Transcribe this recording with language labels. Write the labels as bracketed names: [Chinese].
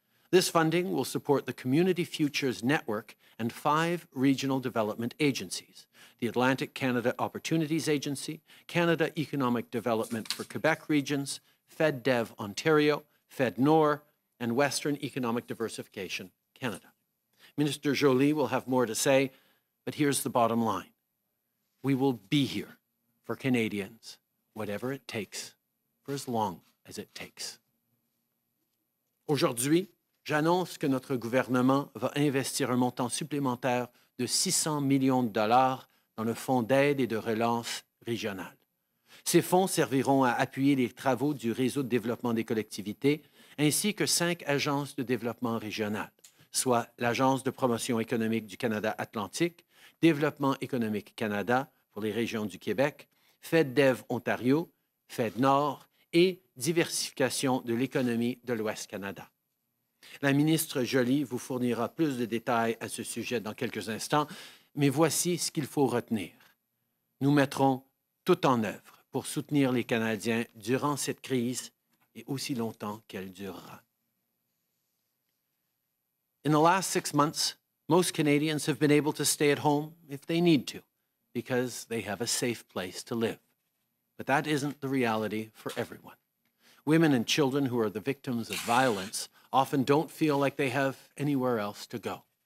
[English] This funding will support the Community Futures Network and 5 regional development agencies: the Atlantic Canada Opportunities Agency, Canada Economic Development for Quebec Regions, FedDev Ontario, FedNor, and Western Economic Diversification Canada. Minister Joly will have more to say, but here's the bottom line. We will be here for Canadians, whatever it takes, for as long as it takes. [French] Aujourd'hui, j'annonce que notre gouvernement va investir un montant supplémentaire de 600 millions de dollars dans le Fonds d'aide et de relance régional. Ces fonds serviront à appuyer les travaux du Réseau de développement des collectivités ainsi que 5 agences de développement régional, soit l'Agence de promotion économique du Canada Atlantique, Développement économique Canada pour les régions du Québec, FedDev Ontario, FedNor et Diversification de l'économie de l'Ouest Canada. La ministre Joly vous fournira plus de détails à ce sujet dans quelques instants, mais voici ce qu'il faut retenir. Nous mettrons tout en œuvre pour soutenir les Canadiens durant cette crise et aussi longtemps qu'elle durera. [English] In the last 6 months, most Canadians have been able to stay at home if they need to, because they have a safe place to live. But that isn't the reality for everyone. women and children who are the victims of violence often don't feel like they have anywhere else to go.